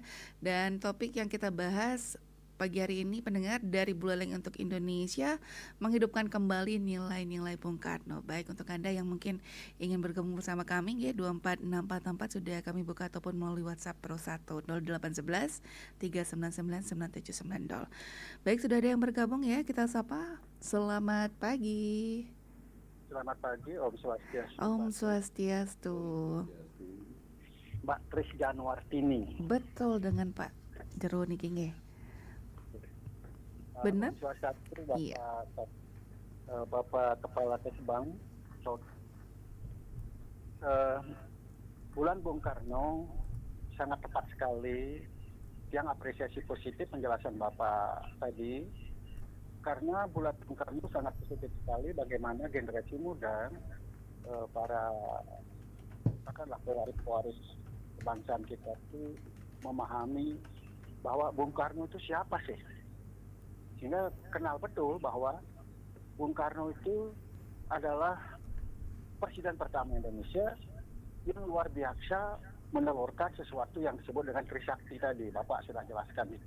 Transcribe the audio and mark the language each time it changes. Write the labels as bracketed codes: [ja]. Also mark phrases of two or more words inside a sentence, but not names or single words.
[id] Dan topik yang kita bahas pagi hari ini pendengar, dari Buleleng untuk Indonesia, menghidupkan kembali nilai-nilai Bung Karno. Baik untuk Anda yang mungkin ingin bergabung bersama kami ya, 24644 sudah kami buka ataupun melalui WhatsApp Pro 1 0811 3999790. Baik, sudah ada yang bergabung ya, kita sapa. Selamat pagi. Selamat pagi, [ban] Om Swastiastu. Om Swastiastu. [id] Mbak Tris Januartini. Betul dengan Pak Jero [ban] niki nggih. [id] Benar? [ban] Om Swastiastu, [id] Bapak, Iya. Bapak Kepala Kesbang. Bulan Bung Karno sangat tepat sekali. Yang apresiasi positif penjelasan Bapak tadi. Karena bulan Bung Karno sangat positif sekali bagaimana generasi muda, para katakanlah pewaris kebangsaan kita itu memahami bahwa Bung Karno itu siapa sih, sehingga kenal betul bahwa Bung Karno itu adalah presiden pertama Indonesia yang luar biasa menelurkan sesuatu yang disebut dengan Trisakti tadi, Bapak sudah jelaskan itu.